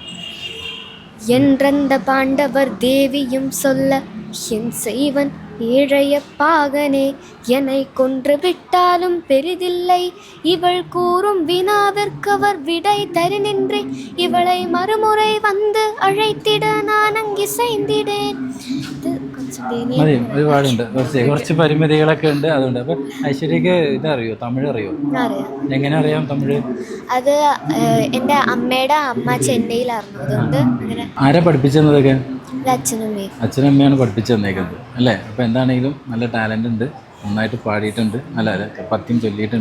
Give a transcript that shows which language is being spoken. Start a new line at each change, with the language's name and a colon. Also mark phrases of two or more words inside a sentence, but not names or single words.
Tamil: என்றந்த பாண்டவர் தேவியும் சொல்ல என் செய்வன் ஏழைய பாகனே என்னை கொன்று விட்டாலும் பெரிதில்லை இவள் கூறும் வினாவிற்கவர் விடை தரு நின்றே இவளை மறுமுறை வந்து அழைத்திட நான் அங்கிசைந்திடேன்.
Malayalam: ഇത് കുറച്ച് മതി, ഒരുപാടുണ്ട്. കുറച്ച് പരിമിതികളൊക്കെ ഉണ്ട്. അതുകൊണ്ട് അപ്പൊ ഐശ്വര്യക്ക് ഇതറിയോ, തമിഴ് അറിയോ? അറിയാം. എങ്ങനെ അറിയാം തമിഴ്? അത് എൻ്റെ അമ്മയുടെ അമ്മ ചെന്നൈയിലായിരുന്നു, അതുകൊണ്ട് അങ്ങനെ. ആരാ പഠിപ്പിച്ചതൊക്കെ? അച്ഛനമ്മേ. അച്ഛനമ്മയാണ് പഠിപ്പിച്ചു തന്നേക്കുന്നത് അല്ലേ? അപ്പോൾ എന്താണെങ്കിലും നല്ല ടാലൻ്റ് ഉണ്ട്, നന്നായിട്ട് പാടിയിട്ടുണ്ട്, അല്ല പദ്യം ചൊല്ലിയിട്ടുണ്ട്.